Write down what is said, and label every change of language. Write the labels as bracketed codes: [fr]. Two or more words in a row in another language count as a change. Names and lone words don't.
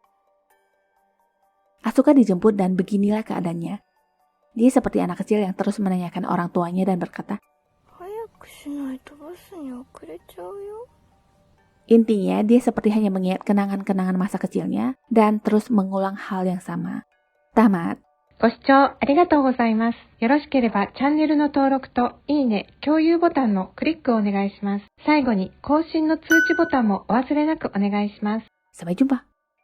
[id] Asuka dijemput dan beginilah keadaannya. Dia seperti anak kecil yang terus menanyakan orang tuanya dan berkata, intinya dia seperti hanya mengingat kenangan-kenangan masa kecilnya dan terus mengulang hal yang sama. Tamat. [ja] ご視聴ありがとうございます。よろしければチャンネルの登録といいね、共有ボタンのクリックをお願いします。最後に更新の通知ボタンもお忘れなくお願いします。 [id] Sampai jumpa.